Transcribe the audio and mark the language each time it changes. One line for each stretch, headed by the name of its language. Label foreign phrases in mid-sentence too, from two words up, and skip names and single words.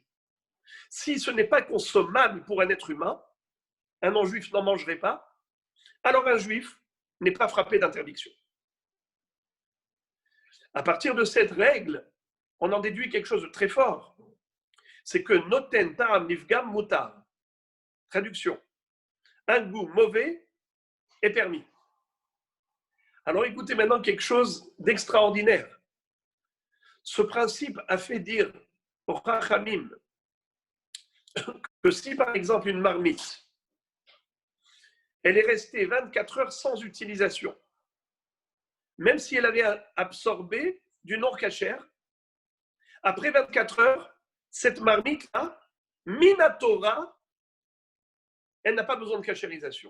French: Si ce n'est pas consommable pour un être humain, un non-juif n'en mangerait pas, alors un juif n'est pas frappé d'interdiction. À partir de cette règle, on en déduit quelque chose de très fort. C'est que
Hebrew: נותן טעם נפגם מותר.
French: Traduction. Un goût mauvais est permis. Alors écoutez maintenant quelque chose d'extraordinaire. Ce principe a fait dire aux Chachamim que si par exemple une marmite, elle est restée 24 heures sans utilisation, même si elle avait absorbé du non-cachère, après 24 heures, cette marmite-là, minatora, elle n'a pas besoin de cachérisation.